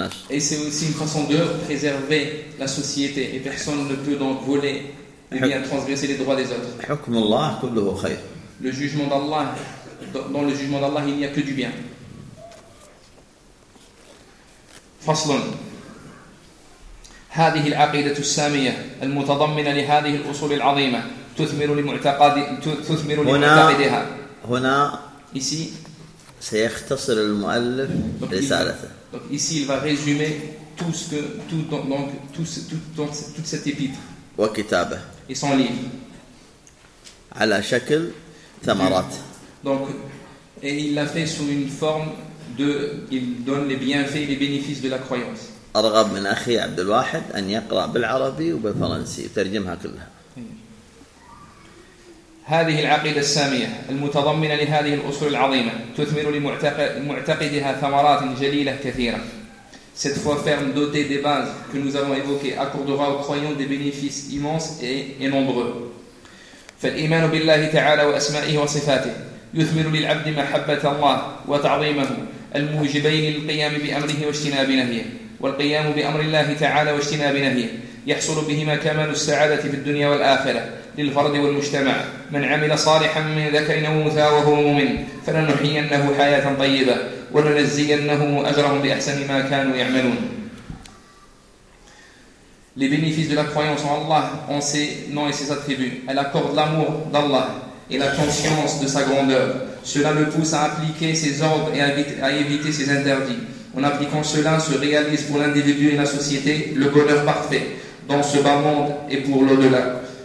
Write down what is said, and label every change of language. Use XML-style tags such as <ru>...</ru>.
<fr>Et c'est aussi une façon de préserver la société, et personne ne peut donc voler ou bien transgresser les droits des autres. Le jugement d'Allah, dans le jugement d'Allah, il n'y a que du bien.</fr> <ar>فصلٌ هذه العقيدة السامية المتضمنة لهذه الأصول العظيمة تثمر لمعتقد تثمر لمعتقدها هنا</ar> <fr>ici</fr> <ar>سيختصر المؤلف رسالته</ar> <fr>donc ici il va résumer tout ce que tout donc tout tout donc toute cette épître</fr> <ar>وكتابه</ar> <fr>et son livre</fr> <ar>على شكل ثمرات</ar> <fr>donc et il l'a fait sous une forme de, il donne les bienfaits et les bénéfices de la croyance.</fr> <ar>أرغب من أخي عبد الواحد أن يقرأ بالعربي وبالفرنسي ترجمها كلها. هذه العقيدة السامية المتضمنة لهذه الأصول العظيمة تثمر لمعتقدها ثمرات جليلة كثيرة.</ar> <fr>Cette foi ferme dotée des bases que nous avons évoquées accordera aux croyants des bénéfices immenses et nombreux.</fr> <ar>فالإيمان بالله تعالى وأسمائه وصفاته يثمر للعبد محبة الله وتعظيمه الموجبين للقيام بأمره واجتناب نهيه والقيام بأمر الله تعالى واجتناب نهيه يحصل بهما كمال السعادة في الدنيا والآخرة للفرد والمجتمع من عمل صالحا من ذكر أو أنثى وهو مؤمن فلنحيينه حياة طيبة ولنجزينه أجرهم بأحسن ما كانوا يعملون.</ar> <fr>Les bénéfices de la croyance en Allah ont ses noms et ses attributs. Elle accorde l'amour d'Allah et la conscience de sa grandeur. Cela le pousse à appliquer ses ordres et à éviter ses interdits. En appliquant cela, se réalise pour l'individu et la société le bonheur parfait, dans ce bas monde et pour l'au-delà.</fr>